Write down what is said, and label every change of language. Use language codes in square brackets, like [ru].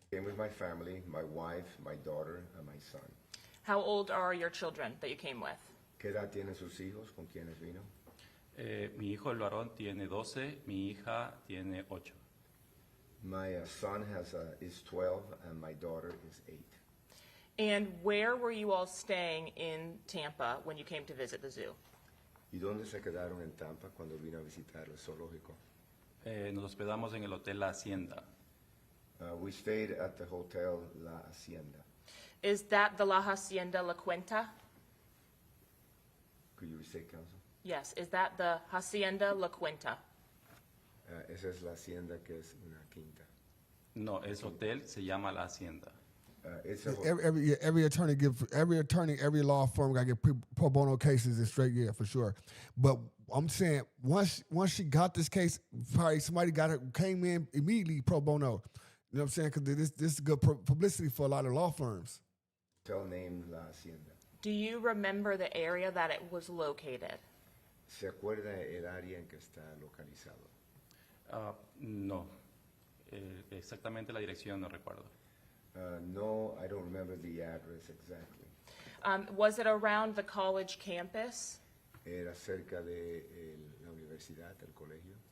[en] Came with my family, my wife, my daughter, and my son. How old are your children that you came with? [es] ¿Qué edad tienen sus hijos? ¿Con quiénes vino? Mi hijo el varón tiene 12, mi hija tiene 8. [en] My son is 12 and my daughter is 8. And where were you all staying in Tampa when you came to visit the zoo? [es] ¿Y dónde se quedaron en Tampa cuando vino a visitar el zoológico? Nos hospedamos en el Hotel La Hacienda. [en] We stayed at the Hotel La Hacienda. Is that the La Hacienda La Cuenta? Could you restate, counsel? Yes, is that the Hacienda La Cuenta? [es] Esa es la hacienda que es una quinta. No, es hotel, se llama La Hacienda. [en] It's a Every attorney, every law firm got to get pro bono cases in straight, yeah, for sure. But I'm saying once she got this case, probably somebody came in immediately pro bono. You know what I'm saying? Because this is good publicity for a lot of law firms. hotel named La Hacienda. Do you remember the area that it was located? [es] ¿Se acuerda el área en que está localizado? No, exactamente la dirección no recuerdo. [en] No, I don't remember the address exactly. Was it around the college campus? [es] Era cerca de la universidad, el colegio.